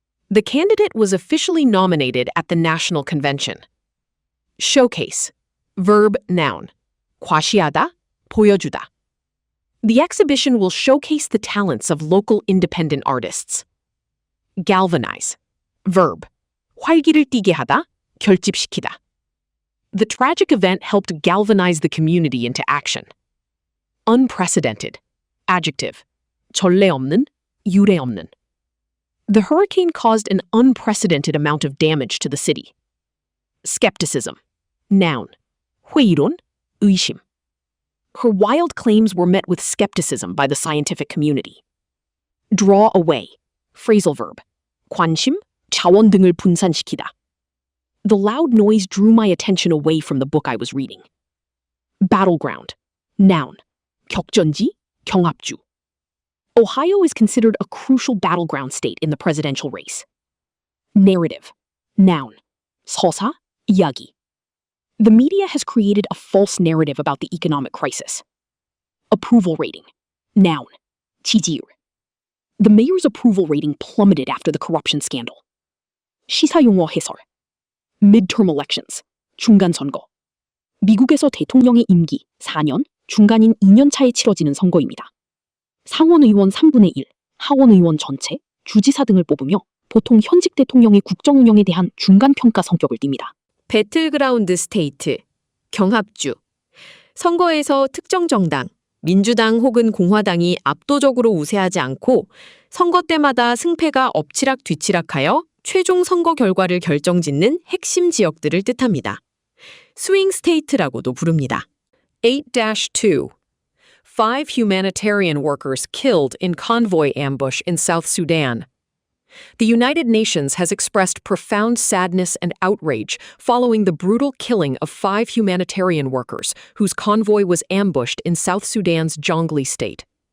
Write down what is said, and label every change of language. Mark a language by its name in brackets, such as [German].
[English] The candidate was officially nominated at the national convention. Showcase. Verb, noun. [Korean] 과시하다, 보여주다. [English] The exhibition will showcase the talents of local independent artists. Galvanize. Verb. [Korean] 활기를 띠게 하다, 결집시키다. [English] The tragic event helped galvanize the community into action. Unprecedented. Adjective. [Korean] 전례 없는, 유례 없는. [English] The hurricane caused an unprecedented amount of damage to the city. Skepticism. Noun. [Korean] 회의론, 의심. [English] Her wild claims were met with skepticism by the scientific community. Draw away. Phrasal verb. [Korean] 관심, 자원 등을 분산시키다. [English] The loud noise drew my attention away from the book I was reading. Battleground. Noun. [Korean] 격전지, 경합주. [English] Ohio is considered a crucial battleground state in the presidential race. Narrative. Noun. [Korean] 서사, 이야기. [English] The media has created a false narrative about the economic crisis. Approval rating. Noun. [Korean] 지지율. [English] The mayor's approval rating plummeted after the corruption scandal. [Korean] 시사용어 해설. [English] Midterm elections. [Korean] 중간 선거. 미국에서 대통령의 임기 4년, 중간인 2년 차에 치러지는 선거입니다. 상원의원 3분의 1, 하원의원 전체, 주지사 등을 뽑으며 보통 현직 대통령의 국정 운영에 대한 중간 평가 성격을 띱니다. 배틀그라운드 스테이트, 경합주. 선거에서 특정 정당, 민주당 혹은 공화당이 압도적으로 우세하지 않고 선거 때마다 승패가 엎치락뒤치락하여 최종 선거 결과를 결정짓는 핵심 지역들을 뜻합니다. 스윙 스테이트라고도 부릅니다. 8-2. [English] 5 humanitarian workers killed in convoy ambush in South Sudan. The United Nations has expressed profound sadness and outrage following the brutal killing of 5 humanitarian workers whose convoy was ambushed in South Sudan's Jonglei state.